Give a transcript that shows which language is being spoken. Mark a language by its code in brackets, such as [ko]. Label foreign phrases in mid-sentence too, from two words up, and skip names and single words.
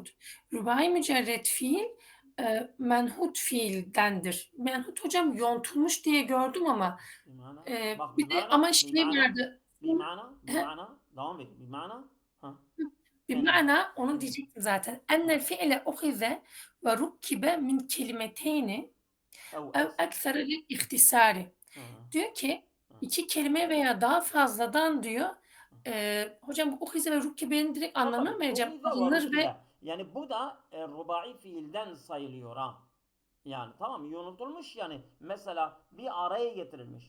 [tr] Rubai mücerred fiil menhut fiildendir. Menhut hocam yontulmuş diye gördüm ama Bimana. Bak bir de bimana. ama şey Bimana. vardı. Bimana. Bimana. Devam edin. Bimana. Ha. بمعنى onu diyecektim zaten. [ar] أن الفعل أخذ وركب من كلمتين أو أو أكثر. أكثر للاختصار. [tr] Diyor ki iki kelime veya daha fazladan diyor. Hocam bu [ar] أخذ وركب [tr] direkt anlamını mı vereceğim? [ar] أخذ و [tr] Alınır ve [ar] ركب. [tr] Yani bu da rubai fiilden sayılıyor ha. Yani tamam unutulmuş yani mesela bir araya getirilmiş.